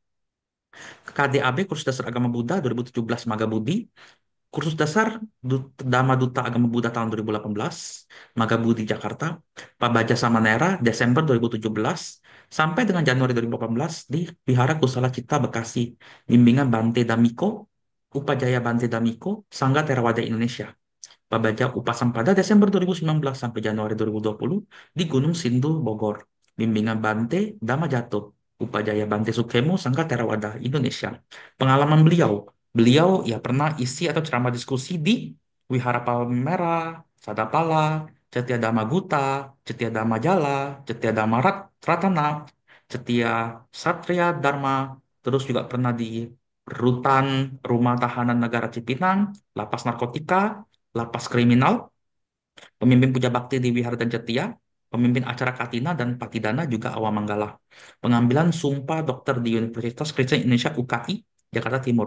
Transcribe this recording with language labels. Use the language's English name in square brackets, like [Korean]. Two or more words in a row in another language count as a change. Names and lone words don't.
[Indonesian] KDAB Kursus Dasar Agama Buddha 2017 Magabudi, Kursus Dasar Dhamma Duta Agama Buddha tahun 2018, Magabudi Jakarta, Pabaja Samanera Desember 2017 sampai dengan Januari 2018 di Wihara Kusala Cita Bekasi, bimbingan Bante Damiko, Upajaya Bante Damiko, Sangga Theravada Indonesia. Pabaja Upasampada Desember 2019 sampai Januari 2020 di Gunung Sindu, Bogor. Bimbingan Bante Dhamma Jatuh, Upajaya Bante Sukemo, Sangga Theravada Indonesia. Pengalaman beliau, beliau ya pernah isi atau ceramah diskusi di Wihara Palmera, Sadapala, Cetia Dhamma Guta, Cetia Dhamma Jala, Cetia Dhamma Ratana, Cetia Satria Dharma, terus juga pernah di Rutan Rumah Tahanan Negara Cipinang, Lapas Narkotika, Lapas Kriminal, pemimpin puja bakti di Wihara dan Cetia, pemimpin acara Katina dan Patidana juga Awam Manggala. Pengambilan sumpah dokter di Universitas Kristen Indonesia UKI, Jakarta Timur.